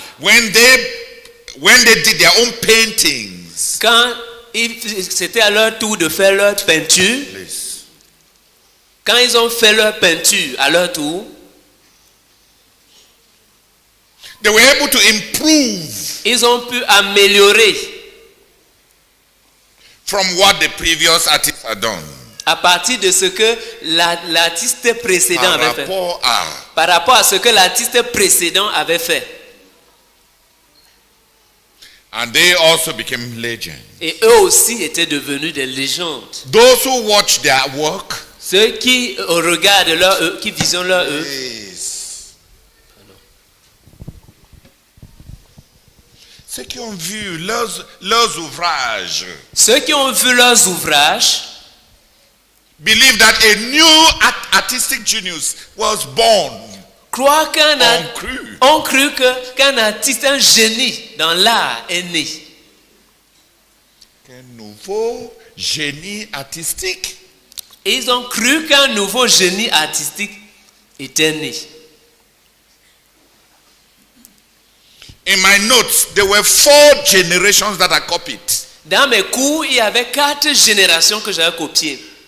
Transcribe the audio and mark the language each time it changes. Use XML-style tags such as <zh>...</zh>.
<en>when they did their own paintings,</en> <fr>quand c'était à leur tour de faire leur peinture,</fr> <en>please,</en> <fr>quand ils ont fait leur peinture à leur tour,</fr> <en>they were able to improve</en> <fr>ils ont pu améliorer</fr> <en>from what the previous artists had done.</en> <fr>à partir de ce que l'artiste précédent avait fait. Par rapport à ce que l'artiste précédent avait fait.</fr> <en>And they also became legends.</en> <fr>Et eux aussi étaient devenus des légendes.</fr> <en>Those who watch their work,</en> <fr>Ceux qui regardent leur œuvre, qui visionnent leur œuvre, ceux qui ont vu leurs ouvrages, ceux qui ont vu leurs ouvrages,</fr> <en>believe that a new artistic genius was born.</en> <fr>croient On ont cru qu'un artiste, un génie dans l'art est né. Un nouveau génie artistique. Ils ont cru qu'un nouveau génie artistique était né.</fr> <en>In my notes, there were 4 generations that I copied.</en> <fr>Dans mes cours, il y avait 4 générations que j'avais copiées.</fr>